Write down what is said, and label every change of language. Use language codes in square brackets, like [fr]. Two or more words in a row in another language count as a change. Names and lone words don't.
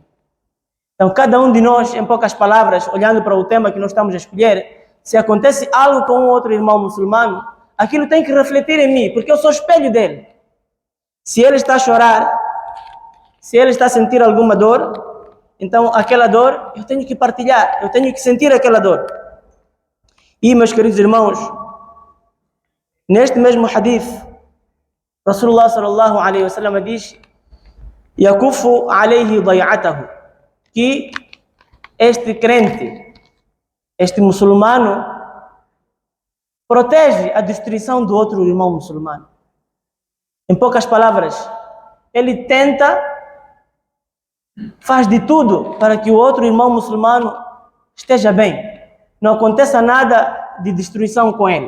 [pt] Então, cada um de nós, em poucas palavras, olhando para o tema que nós estamos a escolher, se acontece algo com um outro irmão muçulmano, aquilo tem que refletir em mim, porque eu sou espelho dele. Se ele está a chorar, se ele está a sentir alguma dor, então aquela dor eu tenho que partilhar, eu tenho que sentir aquela dor. E, meus queridos irmãos, neste mesmo hadith, [ar] رسول الله صلى الله عليه وسلم [pt] diz: [ar] "يكف عليه ضيعته", [pt] que este crente, este muçulmano, protege a destruição do outro irmão muçulmano. Em poucas palavras, ele faz de tudo para que o outro irmão muçulmano esteja bem, não aconteça nada de destruição com ele.